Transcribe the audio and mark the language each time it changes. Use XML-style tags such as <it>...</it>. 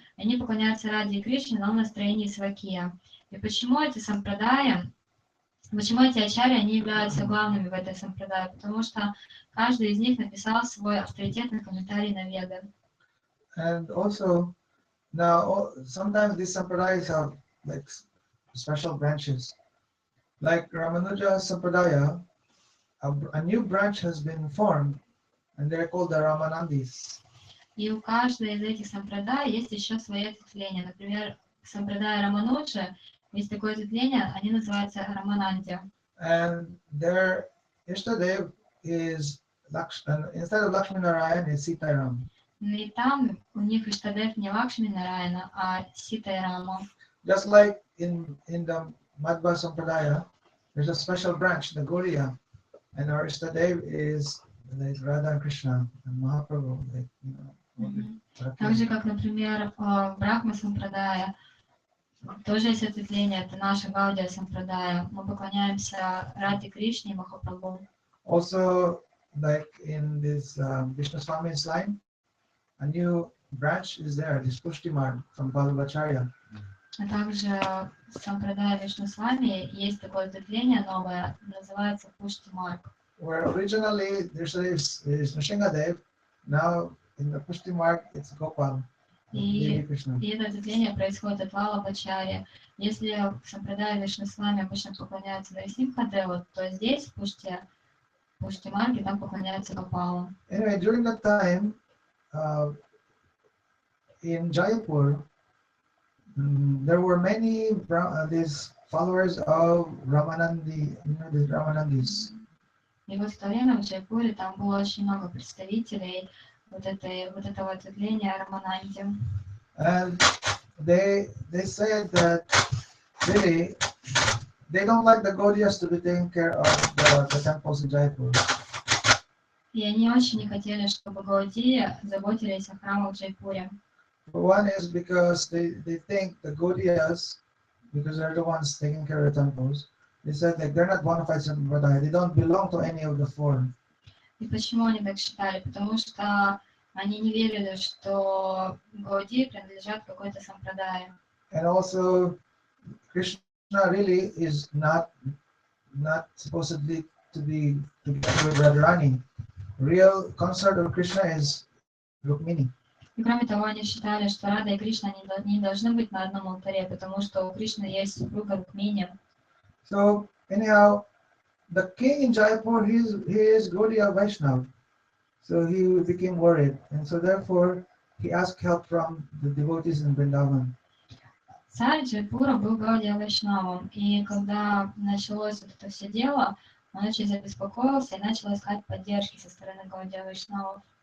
<ru>Они поклоняются Раде и Кришне, но в настроении свакия. И почему эти сампрадаи, почему эти ачарьи, они являются главными в этой сампрадае? Потому что каждый из них написал свой авторитетный комментарий на Веды.</ru> <en>And also, now sometimes these sampradayas have like special branches. Like Ramanuja Sampradaya, a new branch has been formed, and they're called the Ramanandis.</en> <ru>И у каждой из этих сампрадай есть еще свои ответвления. Например, сампрадая Рамануджи есть такое ответвление, они называются Рамананди.</ru> <en>And their Ishtadev is instead of Lakshmi Narayan is Sitaram.</en> <ru>И там у них Иштадев не Лакшми Нарайана, а Сита и Рама.</ru> <en>Just like in the Madhva Sampradaya, there's a special branch, the Gaudiya, and our Ishtadev is like Radha and Krishna and Mahaprabhu. Like, you know,</en> <ru>Так же, как, например, в Брахма Сампрадая, тоже есть ответвление, это наша Гаудия Сампрадая. Мы поклоняемся Раде Кришне и Махапрабху.</ru> <en>Also, like in this Vishnu Swami's line, a new branch is there, this Pushtimar from Ballabacharya.</en> <ru>А также в Сампрадая Вишну Свами есть такое ответвление новое, называется Пуштимар.</ru> <en>Where originally there is Nrsingadev, now in the Pushtimar it's Gopal.</en> <ru>И это ответвление происходит от Валабачари. Если в Сампрадае Вишну Свами обычно поклоняются Нарисимхадеву, то здесь, в Пуштимарге, там поклоняются Гопалу.</ru> <en>Anyway, during that time, in Jaipur, there were many these followers of Ramanandi, you know, these Ramanandis.</en> <ru>И вот в то время в Джайпуре там было очень много представителей вот этого ответвления Рамананди.</ru> <en>And they said that really they don't like the Gaudiyas to be taking care of the temples in Jaipur.</en> <ru>И они очень не хотели, чтобы Гаудии заботились о храмах в Джайпуре.</ru> <en>One is because they think the Gaudiyas, because they're the ones taking care of the temples, they said that they're not bona fide sampradaya, they don't belong to any of the four.</en> <ru>И почему они так считали? Потому что они не верили, что Гаудии принадлежат какой-то сампрадае.</ru> <en>And also, Krishna really is not supposedly to be together with Radharani. Real consort of Krishna is Rukmini.</en> <ru>И кроме того, они считали, что Рада и Кришна не должны быть на одном алтаре, потому что у Кришны есть супруга Рукмини.</ru> <en>So anyhow, the king in Jaipur, he is Gaudiya Vaishnava. So he became worried, and so therefore he asked help from the devotees in Vrindavan.</en> <ru>Царь Джайпура был Гаудия Вайшнавом, и когда началось вот это все дело, он очень забеспокоился и начал искать поддержки со стороны Гаудия Вайшнавов.</ru>